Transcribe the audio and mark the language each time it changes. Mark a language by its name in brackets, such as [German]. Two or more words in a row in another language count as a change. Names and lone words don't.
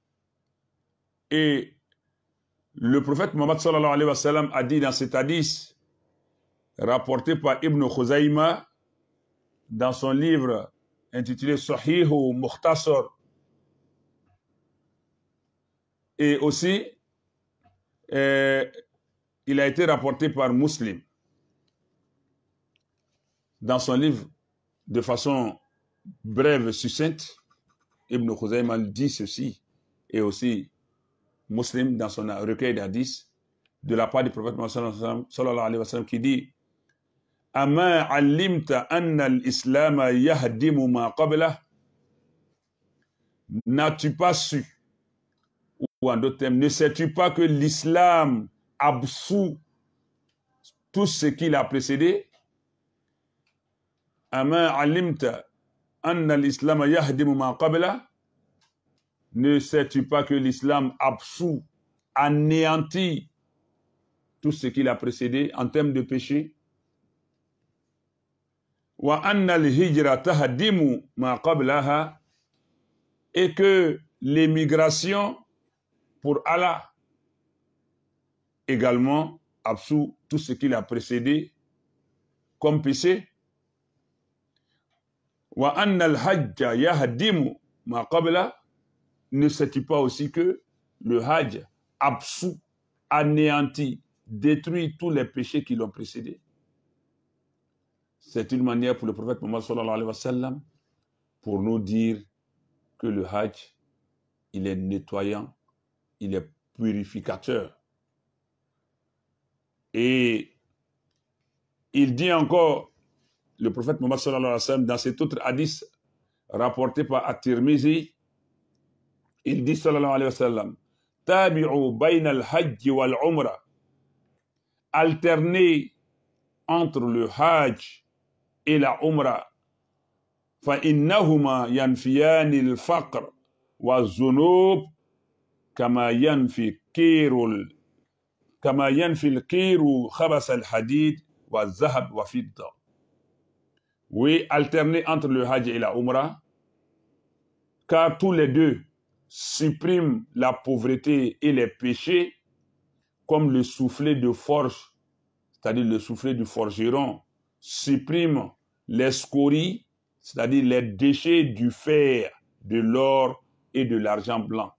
[French] Et le prophète Mohammed [Arabic] صلى الله عليه وسلم [French] a dit dans cet hadith, rapporté par Ibn Khuzayma dans son livre intitulé Sahih ou Mukhtasar, et aussi il a été rapporté par Muslim dans son livre de façon brève, succincte. Ibn Khuzayma dit ceci, et aussi Muslim dans son recueil d'hadith de la part du prophète Mohammed [Arabic] صلى الله عليه وسلم [French] qui dit: [Arabic] أما علمت أن الإسلام يهدم ما قبله. [French] N'as-tu pas su, ou en d'autres termes, ne sais-tu pas que l'islam absout tout ce qui l'a précédé? [Arabic] أما علمت أن الإسلام يهدم ما قبله. [French] Ne sais-tu pas que l'islam absout, anéantit tout ce qui l'a précédé en termes de péché? [Arabic] وأن الهجرة تهدم ما قبلها. [French] Et que l'émigration pour Allah également absout tout ce qui l'a précédé comme péché. [Arabic] وأن الحج يهدم ما قبل. [French] Ne sais-tu pas aussi que le hajj absout, anéantit, détruit tous les péchés qui l'ont précédé? C'est une manière pour le prophète Mohammed [Arabic] صلى الله عليه وسلم [French] pour nous dire que le hajj, il est nettoyant, il est purificateur. Et il dit encore, le prophète Mohammed [Arabic] صلى الله عليه وسلم, [French] dans cet autre hadith rapporté par At-Tirmizi, il dit [Arabic] صلى الله عليه وسلم: تابعوا بين الحج والعمرة. [French] Alternez entre le hajj et la umrah. [Arabic] فإنهما ينفيان الفقر والذنوب كما ينفي الكير خبث الحديد والذهب والفضة. [French] Oui, alterner entre le hajj et la umrah, car tous les deux suppriment la pauvreté et les péchés, comme le soufflet de forge, c'est-à-dire le soufflet du forgeron, supprime les scories, c'est-à-dire les déchets du fer, de l'or et de l'argent blanc.